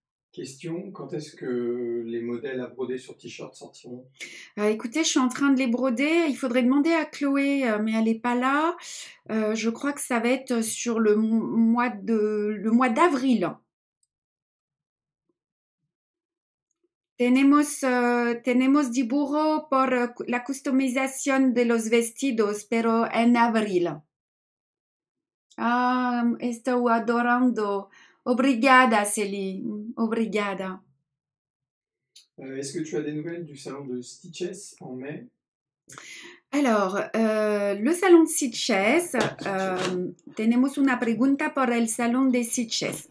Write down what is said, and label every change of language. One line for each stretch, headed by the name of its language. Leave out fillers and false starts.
French: Question, quand est-ce que les modèles à broder sur t-shirt sortiront? Écoutez, je suis en train de les broder. Il faudrait demander à Chloé, mais elle n'est pas là. Je crois que ça va être sur le mois d'avril.
Spanish: Tenemos dibujo por la customización de los vestidos, pero en abril.
Portuguese: Ah, estou adorando. Obrigada, Célie. Obrigada.
French: Est-ce que tu as des nouvelles du salon de Stitches en mai? Alors, le salon de Stitches,
Spanish: tenemos una pregunta por el salon de Stitches.